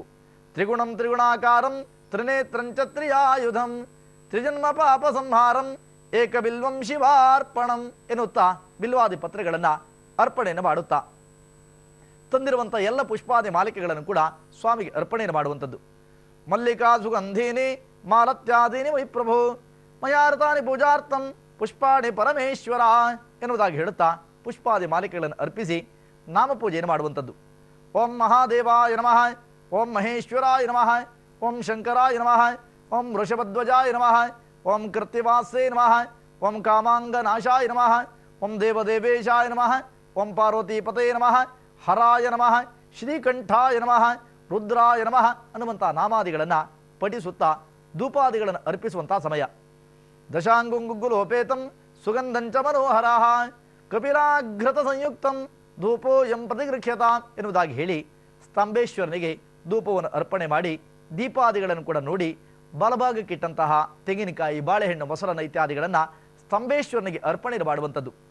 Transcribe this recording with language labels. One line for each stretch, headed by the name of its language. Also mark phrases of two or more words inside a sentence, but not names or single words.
Sanskrit: ತ್ರಿಗುಣಂ ತ್ರಿಗುಣಾಕಾರಂ ತ್ರಿನೇತ್ರಂಚ ತ್ರಿಯಾಯುಧಂ ತ್ರಿಜನ್ಮ ಪಾಪ ಸಂಹಾರಂ ಏಕಬಿಲ್ವಂ ಶಿವಾರ್ಪಣಂ
Kannada: ಎನ್ನುತ್ತಾ ಬಿಲ್ವಾದಿ ಪತ್ರೆಗಳನ್ನು ಅರ್ಪಣೆಯನ್ನು ಮಾಡುತ್ತಾ ತಂದಿರುವಂಥ ಎಲ್ಲ ಪುಷ್ಪಾದಿ ಮಾಲಿಕೆಗಳನ್ನು ಕೂಡ ಸ್ವಾಮಿಗೆ ಅರ್ಪಣೆಯನ್ನು ಮಾಡುವಂಥದ್ದು.
Sanskrit: ಮಲ್ಲಿಕಾ ಸುಗಂಧೀನಿ ಮಾಲತ್ಯಾದೀನಿ ವೈ ಪ್ರಭು ಮಯಾರ್ತಾನಿ ಪೂಜಾರ್ಥಂ ಪುಷ್ಪಾಣಿ ಪರಮೇಶ್ವರ
Kannada: ಎನ್ನುವುದಾಗಿ ಹೇಳುತ್ತಾ ಪುಷ್ಪಾದಿ ಮಾಲಿಕೆಗಳನ್ನು ಅರ್ಪಿಸಿ ನಾಮಪೂಜೆಯನ್ನು ಮಾಡುವಂಥದ್ದು.
Sanskrit: ಓಂ ಮಹಾದೇವಾಯ ನಮಃ, ಓಂ ಮಹೇಶ್ವರಾಯ ನಮಃ, ಓಂ ಶಂಕರಾಯ ನಮಃ, ಓಂ ವೃಷಭಧ್ವಜಾಯ ನಮಃ, ಓಂ ಕೃತ್ತಿವಾಸೇ ನಮಃ, ಓಂ ಕಾಮಾಂಗನಾಶಾಯ ನಮಃ, ಓಂ ದೇವದೇವೇಶಾಯ ನಮಃ, ಓಂ ಪಾರ್ವತೀಪತೇ ನಮಃ, ಹರಾಯ ನಮಃ, ಶ್ರೀಕಂಠಾಯ ನಮಃ, ರುದ್ರಾಯ ನಮಃ
Kannada: ಅನ್ನುವಂಥ ನಾಮಾದಿಗಳನ್ನು ಪಠಿಸುತ್ತಾ ಧೂಪಾದಿಗಳನ್ನು ಅರ್ಪಿಸುವಂಥ ಸಮಯ.
Sanskrit: ದಶಾಂಗುಂಗುಗುಲೋಪೇತಂ ಸುಗಂಧಂಚ ಮನೋಹರಾಹ ಕಪಿಲಾಘೃತ ಸಂಯುಕ್ತಂ ಧೂಪೋಯಂ ಪ್ರತಿಗೃಹ್ಯತ
Kannada: ಎನ್ನುವುದಾಗಿ ಹೇಳಿ ಸ್ತಂಭೇಶ್ವರನಿಗೆ ಧೂಪವನ್ನು ಅರ್ಪಣೆ ಮಾಡಿ ದೀಪಾದಿಗಳನ್ನು ಕೂಡ ನೋಡಿ ಬಲಭಾಗಕ್ಕಿಟ್ಟಂತಹ ತೆಂಗಿನಕಾಯಿ, ಬಾಳೆಹಣ್ಣು, ಮೊಸರನ್ನ ಇತ್ಯಾದಿಗಳನ್ನು ಸ್ತಂಭೇಶ್ವರನಿಗೆ ಅರ್ಪಣೆ ಮಾಡುವಂಥದ್ದು.